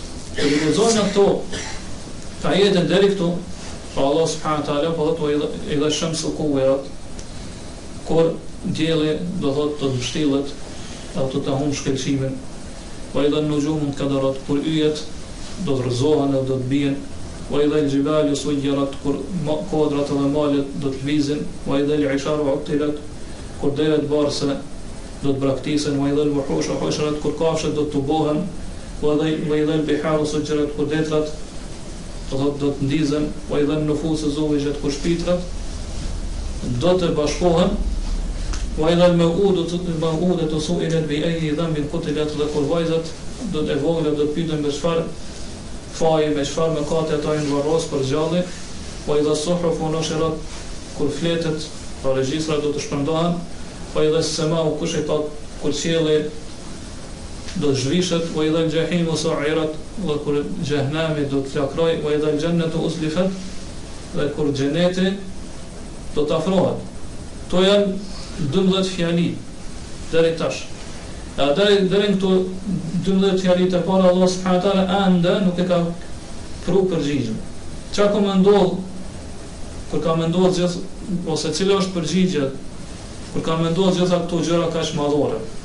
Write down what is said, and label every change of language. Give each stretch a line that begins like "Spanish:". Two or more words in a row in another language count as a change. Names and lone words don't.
Albanian: Kur i lexojnë ato ajete deri këtu, pa
Arabic: الله سبحانه وتعالى
Albanian: po thotë
Arabic: إذا الشمس كورت,
Albanian: kur dielli do thotë të mbështillet, ato të humbë shkëlqimin, po
Arabic: إذا النجوم انكدرت,
Albanian: kur yjet do të rrëzohen dhe do të bien,
Arabic: وإذا الجبال سيرت,
Albanian: kur kodrat dhe malet do të lvizin,
Arabic: وإذا العشار عطلت,
Albanian: kur devet barse do të braktisen,
Arabic: وإذا الوحوش حشرت,
Albanian: kur kafshët do të tubohen,
Arabic: وإذا البحار سجرت,
Albanian: kur detrat do të ndizen,
Arabic: وإذا النفوس زوجت,
Albanian: kur shpirtrat do të bashkohen,
Arabic: وإذا الموءودة سئلت بأي ذنب قتلت,
Albanian: dhe kur vajzat do të vogla do të pyeten me çfarë faje, me çfarë mëkate ato janë varros për zgjallje,
Arabic: وإذا الصحف نشرت,
Albanian: kur fletet, pa regjistra do të shpërndahen,
Arabic: وإذا السماء كشطت,
Albanian: kur qielli do të zhvishet,
Arabic: وإذا الجحيم سعرت,
Albanian: dhe kur xhehenami do të lakrojë,
Arabic: وإذا الجنة أزلفت,
Albanian: dhe kur xheneti do të afrohet. To janë 12 fjali deri tash. Deri këtu 12 fjali të para
Arabic: الله سبحانه وتعالى
Albanian: ende nuk e ka pru përgjigjen. Çka ka ndodh kur ka ndodh gjithë, ose cila është përgjigjja kur ka ndodh gjitha këto gjëra kaq madhore.